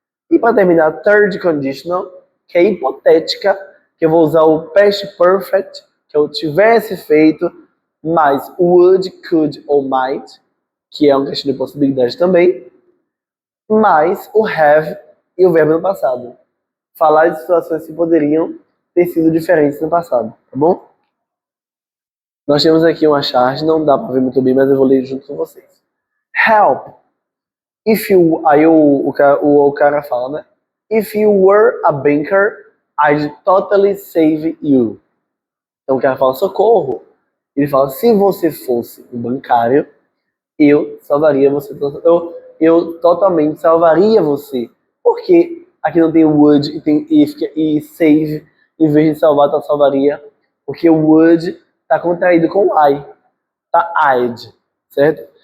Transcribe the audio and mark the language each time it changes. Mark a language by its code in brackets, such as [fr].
[pt] E para terminar, third conditional, que é hipotética, que eu vou usar o past perfect, que eu tivesse feito, mais would, could ou might, que é uma questão de possibilidade também, mais o have e o verbo no passado. Falar de situações que poderiam ter sido diferentes no passado, tá bom? Nós temos aqui uma charge, não dá para ver muito bem, mas eu vou ler junto com vocês. [en] Help! If you... [pt] Aí o cara fala, né? [en] If you were a banker, I'd totally save you. [pt] Então o cara fala, socorro! Ele fala, se você fosse um bancário, eu salvaria você. Eu totalmente salvaria você. Porque aqui não tem would e tem if e save. Em vez de salvar, tá salvaria. Porque o would tá contraído com I. Tá I'd. Certo?